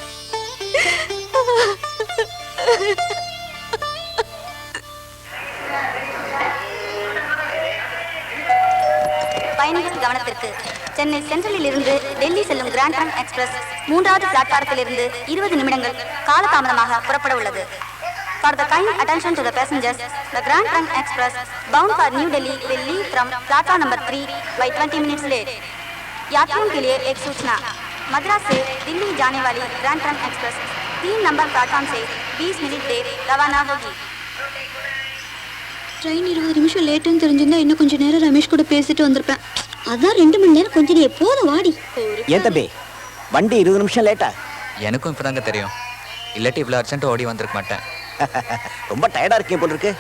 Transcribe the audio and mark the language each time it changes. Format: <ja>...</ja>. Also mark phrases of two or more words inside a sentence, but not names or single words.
<ta>பயணிகள் கவனத்திற்கு. சென்னை சென்ட்ரலில் இருந்து டெல்லி செல்லும் கிராண்ட் ட்ரங்க் எக்ஸ்பிரஸ் 3வது பிளாட்பாரத்தில் இருந்து 20 நிமிடங்கள் காலதாமதமாக புறப்பட உள்ளது.</ta> <en>For the kind attention to the passengers, the Grand Trunk Express bound for New Delhi will leave from platform number 3 by 20 minutes late.</en> <hi>यात्रियों के लिए एक सूचना, मद्रास से दिल्ली जाने वाली ग्रैंड ट्रंक एक्सप्रेस 3 नंबर प्लेटफॉर्म से 20 मिनट देर रवाना होगी.</hi> <ta>ட்ரெயின் 20 நிமிஷம் லேட்டுன்னு தெரிஞ்சிருந்தா இன்னும் கொஞ்சம் நேரம் ரமேஷ் கூட பேசிட்டு வந்திருப்பேன். அதான் 2 மணி நேரம் கொஞ்சம் நீ எப்போதும் வாடி. ஏன் தம்பி வண்டி 20 நிமிஷம் லேட்டா? எனக்கும் இப்பதாங்க தெரியும். இல்லாட்டி இவ்வளோ அர்ஜென்ட் ஓடி வந்திருக்க மாட்டேன். ரொம்ப டயர்டா இருக்கீங்க போல இருக்கு.</ta>